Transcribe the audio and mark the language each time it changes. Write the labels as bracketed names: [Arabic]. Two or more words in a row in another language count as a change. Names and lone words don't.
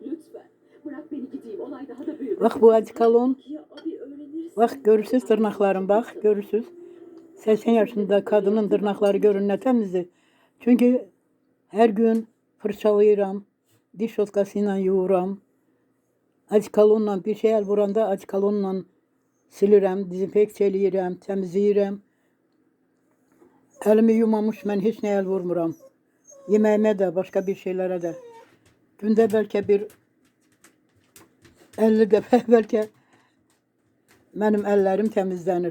[Turkish] Bak bu adikalon. Bak görürsünüz tırnaklarım bak görürsünüz. 80 yaşında kadının tırnakları görün ne temizdir. [Azerbaijani] Çünkü her gün fırçalayıram. Diş otkasıyla yuvuram. Adikalonla bir şey el vuranda adikalonla silirəm, dezinfeksiya eləyirəm, təmizləyirəm. Elimi yumamış mən heç nə el vurmuram. Yeməyimə də, başqa bir şeylərə də. Gündə bəlkə bir 50 dəfə bəlkə mənim əllərim təmizlənir.